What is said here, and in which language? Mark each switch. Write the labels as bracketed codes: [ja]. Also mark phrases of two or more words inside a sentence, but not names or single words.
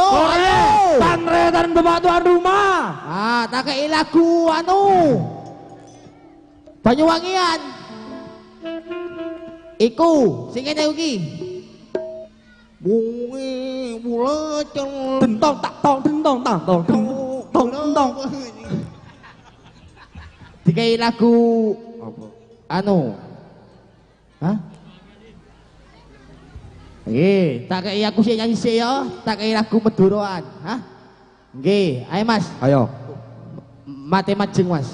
[jv] Tanretan Bapak Tuan Rumah. Ah, tak kei lagu anu. Banyuwangian. Iku, sing ngene iki. Bungi buleceng Dentong tak tong dentong tang tong tong dentong. Dikai lagu Apa? anu. Hah? Nggih, tak kei aku sik nyanyi sik ya, tak kei lagu Meduroan, hah? Nggih, ayo Mas. Ayo. Mate majeng Mas.